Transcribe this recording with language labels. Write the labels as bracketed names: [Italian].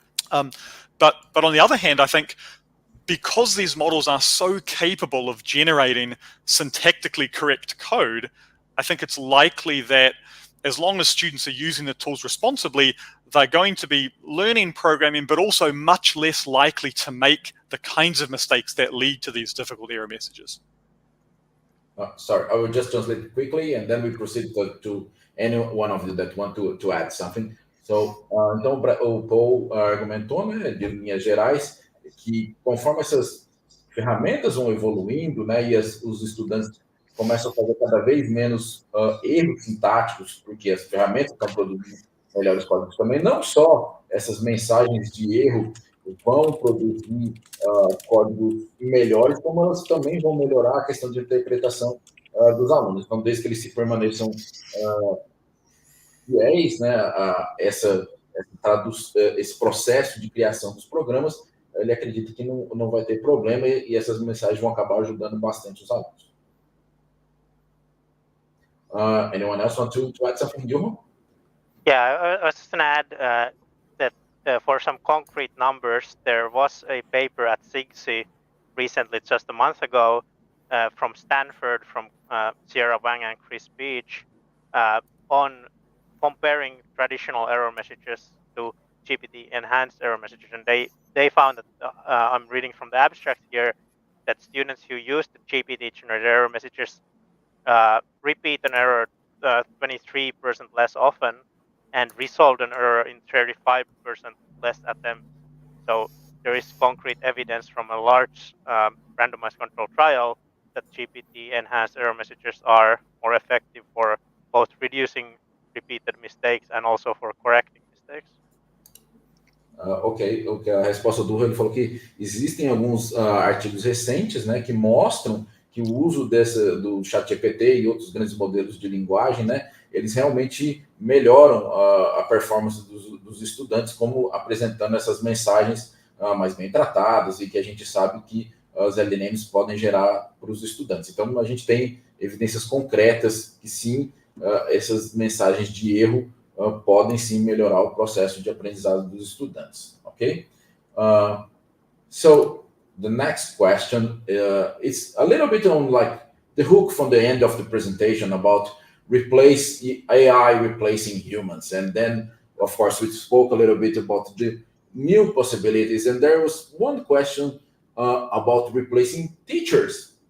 [English] But on the other hand, I think because these models are so capable of generating syntactically correct code, I think it's likely that as long as students are using the tools responsibly, they're going to be learning programming, but also much less likely to make the kinds of mistakes that lead to these difficult error messages. Sorry, I will just translate quickly and then we proceed to any one of you that want to add something. [Portuguese] So, então, o Paul argumentou, né, de linhas gerais, que conforme essas ferramentas vão evoluindo, né, e os estudantes começam a fazer cada vez menos erros sintáticos, porque as ferramentas estão produzindo melhores códigos também. Não só essas mensagens de erro vão produzir códigos melhores, como elas também vão melhorar a questão de interpretação dos alunos. Então, desde que eles se permaneçam fiéis, né, a esse processo de criação dos programas, ele acredita que não vai ter problema e essas mensagens vão acabar ajudando bastante os alunos. [English] Anyone else want to add something, Johan? Yeah, I was just going to add that for some concrete numbers, there was a paper at SIGSI recently, just a month ago, from Stanford, from Sierra Wang and Chris Beach, on comparing traditional error messages to GPT-enhanced error messages. And they found that, I'm reading from the abstract here, that students who used the GPT-generated error messages repeat an error 23% less often and resolved an error in 35% less attempts. So there is concrete evidence from a large randomized control trial that GPT-enhanced error messages are more effective for both reducing repeated mistakes and also for correcting mistakes. [Portuguese] Ok, a resposta do ele falou que existem alguns artigos recentes, né, que mostram que o uso do ChatGPT e outros grandes modelos de linguagem, né, eles realmente melhoram a performance dos estudantes, como apresentando essas mensagens mais bem tratadas e que a gente sabe que os LLMs podem gerar para os estudantes. Então, a gente tem evidências concretas que sim, essas mensagens de erro podem sim melhorar o processo de aprendizado dos estudantes, ok? [English] So, the next question is a little bit on like the hook from the end of the presentation about AI replacing humans. And then of course, we spoke a little bit about the new possibilities, and there was one question about replacing teachers.